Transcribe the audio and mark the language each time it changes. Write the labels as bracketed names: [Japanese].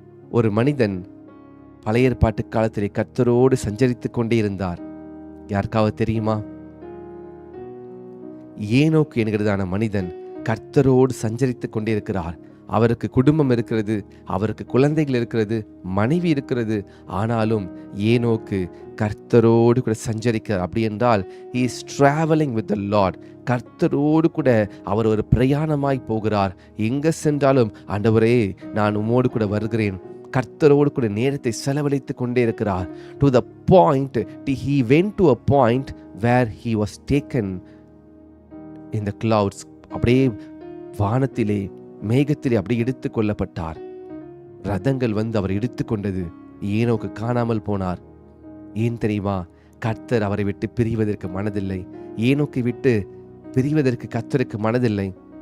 [Tamil] ஒரு மனிதன் பழைய ஏற்பாட்டு காலத்திலே கர்த்தரோடு சஞ்சரித்து கொண்டே இருந்தார். யாருக்காவது தெரியுமா? ஏனோக்கு என்கிறதான மனிதன் கர்த்தரோடு சஞ்சரித்து கொண்டே இருக்கிறார். அவருக்கு குடும்பம் இருக்கிறது, அவருக்கு குழந்தைகள் இருக்கிறது, மனைவி இருக்கிறது. ஆனாலும் ஏனோக்கு கர்த்தரோடு கூட சஞ்சரிக்கிறார். அப்படி என்றால் [English] he is traveling with the Lord. [Tamil] கர்த்தரோடு கூட அவர் ஒரு பிரயாணமாய் போகிறார். எங்க சென்றாலும் ஆண்டவரே நான் உம்மோடு கூட வருகிறேன். கர்த்தரோடு கூட நேரத்தை செலவழித்து கொண்டே இருக்கிறார். [English] to the point he went to a point where he was taken in the clouds. [Tamil] அப்படியே வானத்திலே மேகத்திலே அப்படியே எடுத்து கொள்ளப்பட்டார். ரதங்கள் வந்து அவர் எடுத்து கொண்டது. ஏனோக்கு காணாமல் போனார். ஏன் தெரியுமா? கர்த்தர் அவரை விட்டு பிரிவதற்கு மனதில்லை. ஏனோக்கை விட்டு பிரிவதற்கு கர்த்தருக்கு மனதில்லை.